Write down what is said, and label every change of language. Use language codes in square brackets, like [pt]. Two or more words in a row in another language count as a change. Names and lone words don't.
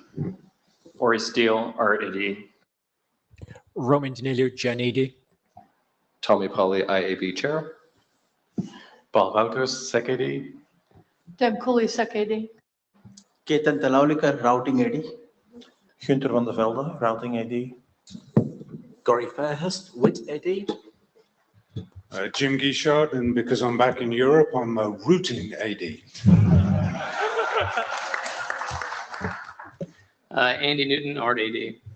[en] Ori Steele, RAD. Roman Danilio, Gen AD. Tommy Polly, IAB Chair. Paul Wouters, Sec AD. Deb Cooley, Sec AD. Ketan Talaulikar, Routing AD. Gunther van der Velde, Routing AD. Corey Fairhurst, WIT AD. Jim Guichard, and because I'm back in Europe, I'm a routing AD. Andy Newton, Art AD.